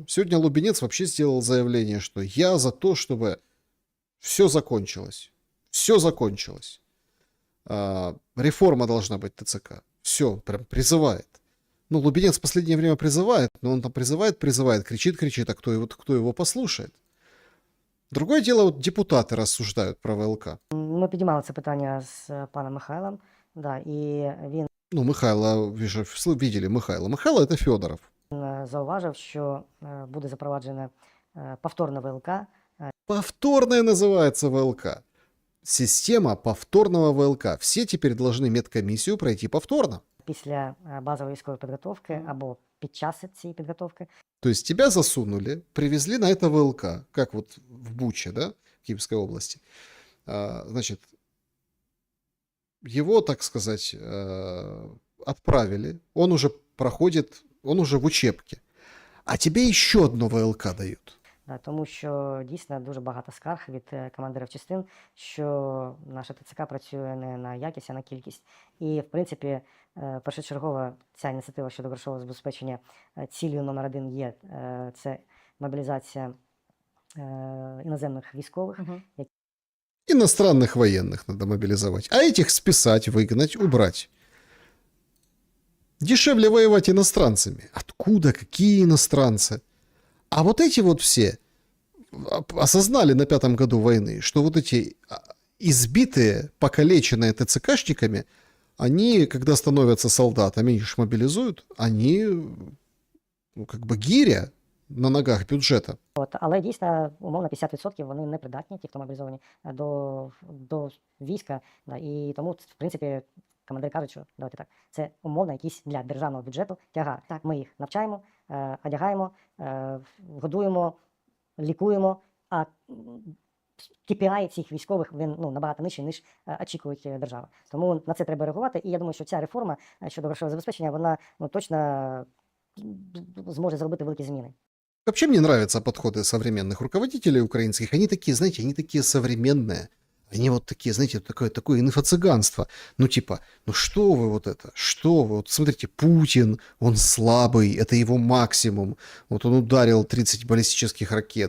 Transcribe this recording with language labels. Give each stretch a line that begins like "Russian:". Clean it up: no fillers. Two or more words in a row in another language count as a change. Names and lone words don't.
Russian: Сегодня Лубенец вообще сделал заявление, что я за то, чтобы все закончилось. Все закончилось. Реформа должна быть ТЦК. Все, прям призывает. Ну, Лубенец в последнее время призывает, но он там призывает, кричит, а кто его послушает? Другое дело, вот депутаты рассуждают про ВЛК.
Ukrainian: Ми підіймали це питання з паном Михайлом, да, і він
Russian: Ну, Михайло, вы же видели Михайло. Михайло — это Федоров.
Ukrainian: зауважив, що буде запроваджена повторна ВЛК.
Russian: Повторная называется ВЛК. Система повторного ВЛК. Все теперь должны медкомиссию пройти повторно.
Ukrainian: Після базової військової підготовки або під час цієї підготовки.
Russian: То есть тебя засунули, привезли на это ВЛК, как вот в Буче, да, в Киевской области. Значит, его, так сказать, отправили, он уже проходит, он уже в учебке. А тебе еще одно ВЛК дают. Да,
Ukrainian: тому що дійсно дуже багато скарг від командирів частин, що наша ТЦК працює не на якість, а на кількість. І, в принципі, першочергова ця ініціатива щодо грошового забезпечення цілею номер 1 є це мобілізація іноземних військових.
Russian: Иностранных военных надо мобилизовать, а этих списать, выгнать, убрать. Дешевле воевать иностранцами. Откуда? Какие иностранцы? А вот эти вот все осознали на 5-м году войны, что вот эти избитые, покалеченные ТЦКшниками, они, когда становятся солдатами, их ж мобилизуют, они, ну, как бы гиря на ногах бюджета.
Ukrainian: От, але дійсно, умовно, 50% вони не придатні, ті, хто мобілізовані, до війська. Да, і тому, в принципі, командири кажуть, що давайте так, це умовно якийсь для державного бюджету тягар. Так. Ми їх навчаємо, одягаємо, годуємо, лікуємо, а KPI цих військових, він набагато нижчий, ніж очікують держава. Тому на це треба реагувати. І я думаю, що ця реформа щодо грошового забезпечення, вона точно зможе зробити великі зміни.
Russian: Вообще мне нравятся подходы современных руководителей украинских. Они такие, знаете, они такие современные. Они вот такие, знаете, такое инфо-цыганство. Ну типа, ну что вы вот это? Что вы? Вот смотрите, Путин, он слабый, это его максимум. Вот он ударил 30 баллистических ракет.